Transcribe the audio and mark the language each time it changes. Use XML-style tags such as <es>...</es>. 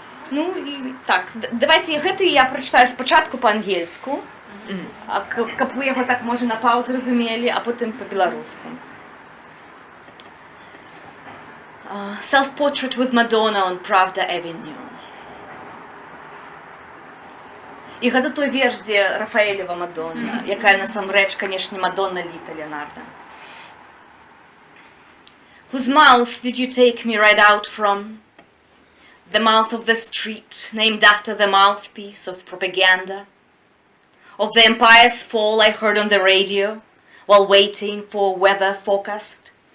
<be>Ну і так, давайте гэты я прачытаю спачатку па-ангельску, каб вы яго так можа на паўз зразумелі, а потым па-беларуску.</be> <en>Self-portrait with Madonna on Pravda Avenue.</en> <be>І гэта той верш, дзе Рафаэлева Мадонна, якая насамрэч, канешне, Мадонна Літа Леонарда.</be> <en>Whose mouth did you take me right out from? The mouth of the street, named after the mouthpiece of propaganda. Of the empire's fall I heard on the radio, while waiting for weather forecast.</en>